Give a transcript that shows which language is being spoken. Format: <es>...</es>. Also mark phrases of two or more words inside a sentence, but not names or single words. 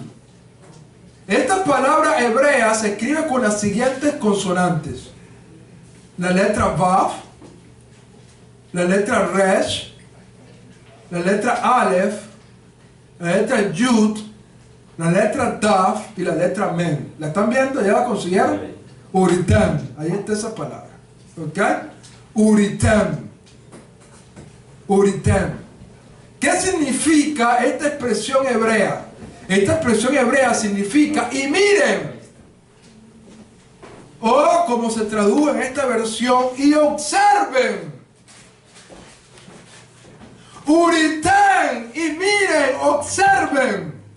<es>Esta palabra hebrea se escribe con las siguientes consonantes: la letra Vav, la letra Resh, la letra Aleph, la letra Yud, la letra Taf y la letra Men. ¿La están viendo? ¿Ya la consiguieron? Uritem. Ahí está esa palabra. ¿Ok? Uritem. Uritem. ¿Qué significa esta expresión hebrea? Esta expresión hebrea significa, y miren, o como se traduce en esta versión, y observen Uriten y miren, observen.</es>